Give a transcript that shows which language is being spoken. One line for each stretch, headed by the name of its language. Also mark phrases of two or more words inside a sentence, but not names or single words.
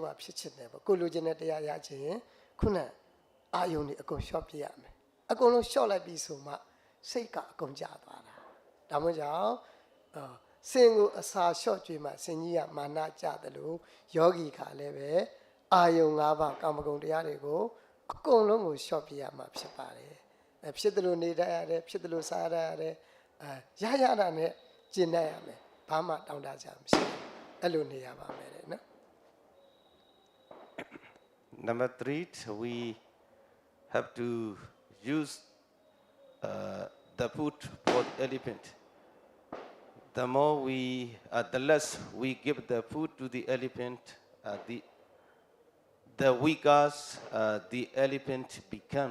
Burmese: ဖြစ်ခြင်းနဲ့ပေါ့ကိုလိုချင်တဲ့တရားရခြင်းခုနအာယုန်တွေအကုန်လျှော့ပြရမယ်အကုန်လုံးလျှော့လိုက်ပြီဆိုမှစိတ်ကအကုန်ကျသွားတာဒါမှမဟုတ်ကြောင့်စင်ကိုအစာလျှော့ကြွေးမှစင်ကြီးကမာနကျတယ်လို့ယောဂီခါလည်းပဲအာယုန်၅ပါးကာမဂုဏ်တရားတွေကိုအကုန်လုံးကိုလျှော့ပြရမှာဖြစ်ပါတယ်ဖြစ်တယ်လို့နေတတ်ရတယ်ဖြစ်တယ်လို့စားရတယ်ရတာနဲ့ကျင့်တတ်ရမယ်ဘာမှတောင်းတကြမရှိဘူးအဲ့လိုနေရပါမယ်တဲ့နော်
English: Number 3, we have to use the food for the elephant. The less we give the food to the elephant, the weaker the elephant become.